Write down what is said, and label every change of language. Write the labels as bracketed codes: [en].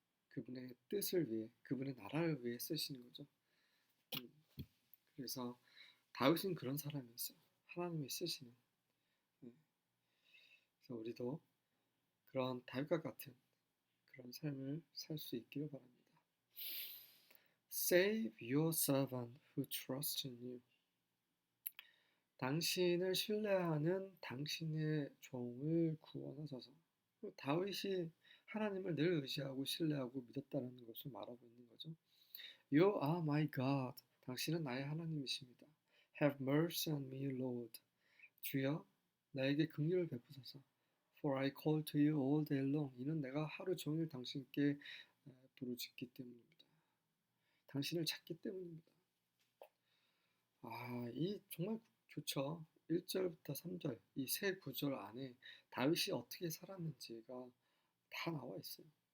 [ko] 그분의 뜻을 위해, 그분의 나라를 위해 쓰시는 거죠. 그래서 다윗은 그런 사람이었어요. 하나님이 쓰시는. 그래서 우리도 그런 다윗과 같은 그런 삶을 살 수 있기를 바랍니다. [en] Save your servant who trusts in you. [ko] 당신을 신뢰하는 당신의 종을 구원하소서. 다윗이 하나님을 늘 의지하고 신뢰하고 믿었다는 것을 말하고 있는 거죠. [en] You are my God. [ko] 당신은 나의 하나님이십니다. [en] Have mercy on me, Lord. [ko] 주여, 나에게 긍휼을 베푸소서. [en] For I call to you all day long. [ko] 이는 내가 하루 종일 당신께 부르짖기 때문입니다. 당신을 찾기 때문입니다. 이 정말 좋죠. 1절부터 3절 이 세 구절 안에 다윗이 어떻게 살았는지가 다 나와 있어요.